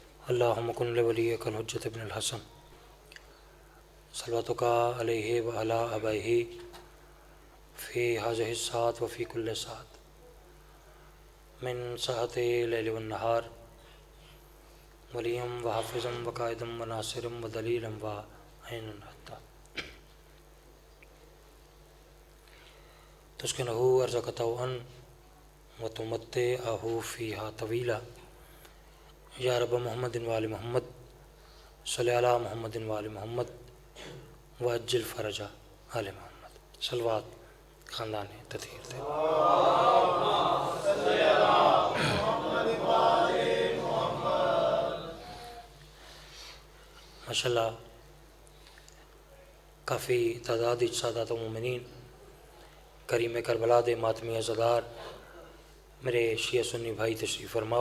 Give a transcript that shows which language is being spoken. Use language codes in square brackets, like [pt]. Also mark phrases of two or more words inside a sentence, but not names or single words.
[ar] اللهم كن لوليك الحجة ابن الحسن صلواتك عليه وعلى آبائه في هذه الساعة وفي كل ساعة من ساعات الليل والنهار وليا وحافظا وقائدا وناصرا ودليلا وعينا حتى تسكنه أرضك وتمتعه فيها طويلا يا رب محمد وآل محمد صل على محمد وآل محمد وعجل فرج آل محمد. [pa] صلوات خاندان تطہیر تھے۔ ماشاءاللہ کافی تعداد سادات مومنین کریم کربلا دے ماتمی عزادار میرے شیعہ سنی بھائی تشریف فرماؤ.